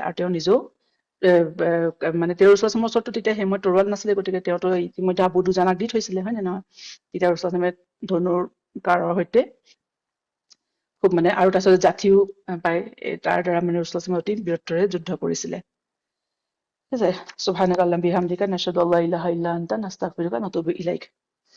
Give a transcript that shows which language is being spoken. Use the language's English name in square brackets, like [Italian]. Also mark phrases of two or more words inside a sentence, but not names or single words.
[Assamese] আৰু তেওঁ নিজেও মানে তেওঁৰ ৰসুল ইছলামৰ ওচৰতো তেতিয়া সেই সময়ত তৰোৱাল নাছিলে, গতিকে তেওঁতো ইতিমধ্যে আবু দুজানাক দি থৈছিলে, হয় নে নহয়? তেতিয়া ৰসুল ইছলামে ধনুৰ কাঁড়ৰ সৈতে খুব মানে, আৰু তাৰপিছত জাঠিও পায়, তাৰ দ্বাৰা মানে ৰসুল ইছলামে অতি বীৰত্বৰে যুদ্ধ কৰিছিলে। ঠিক আছে, [Arabic] سبحانك اللهم وبحمدك نشهد ألا إله إلا أنت نستغفرك و نتوب إليك.